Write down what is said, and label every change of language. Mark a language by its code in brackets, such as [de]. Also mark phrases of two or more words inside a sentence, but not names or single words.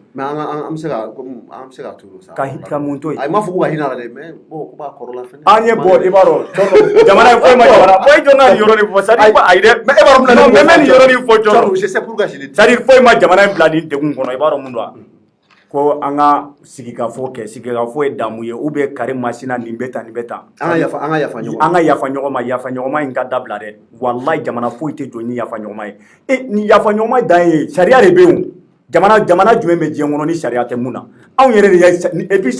[bm] mais an bɛ se ka tuuru sa. ka mun to yen. a ma fɔ ko ka hinɛ a la dɛ mais bon ko b'a kɔrɔla fɛnɛ. an ye bɔ i b'a dɔn jamana in foyi ma jamana foyi jɔ n'a nin yɔrɔ nin fɔ [fr] c'est à dire [bm] ayi dɛ. mais e b'a dɔn mun na nin yɔrɔ nin fɔ jɔn. [fr] je sais pourquoi je l'ai dit. c'est à dire [bm] foyi ma jamana in bila nin degun kɔnɔ i b'a dɔn mun don wa. ko an ka sigikafɔ kɛ sigikafɔ ye damu ye [fr] ou bien [bm] Karim Masina nin bɛ tan nin bɛ tan. an ka yafa ɲɔgɔn ma. an ka yafa ɲɔgɔn ma yafa ɲɔgɔn ma in ka dabila dɛ wallahi jamana foyi tɛ jɔ ni yafa ɲɔgɔn ma ye ni yafa ɲɔgɔn ma dan ye sariya de bɛ yen jamana jumɛn bɛ diɲɛ kɔnɔ ni sariya tɛ mun na anw yɛrɛ de ye [fr] et puis